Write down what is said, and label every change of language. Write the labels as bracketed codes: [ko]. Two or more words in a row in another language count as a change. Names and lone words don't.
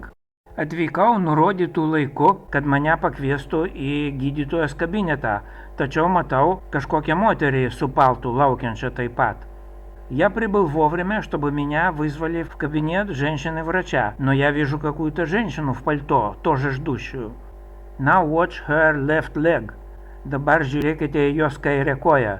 [lt] Atvykau nurodytų laiku, kad mane pakviestų į gydytojos kabinetą, tačiau matau kažkokią moterį su paltu laukiančią taip pat. [ru] Я прибыл вовремя, чтобы меня вызвали в кабинет женщины-врача, но я вижу какую-то женщину в пальто, тоже ждущую. [en] Now watch her left leg. [lt] Dabar žiūrėkite į jos kairę koją.